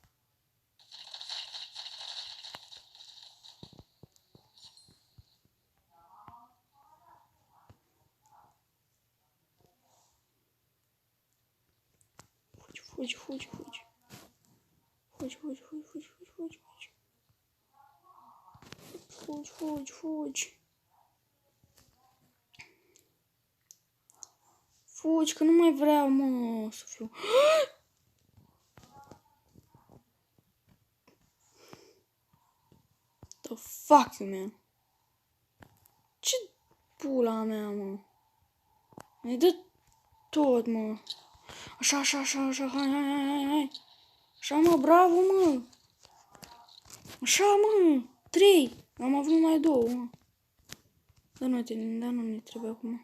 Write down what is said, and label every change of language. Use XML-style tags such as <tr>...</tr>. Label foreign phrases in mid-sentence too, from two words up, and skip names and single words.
<ro>Fugi. Fugi. Fugi, că nu mai vreau, mă, să fiu.</ro> <en>The fuck, man?</en> <ro>Ce pula mea, mă? Mi-ai dat tot, mă. Așa, hai. Așa, mă, bravo, mă. Așa, mă. 3. Am avut numai 2, mă. Dar nu ne trebuie acum.</ro>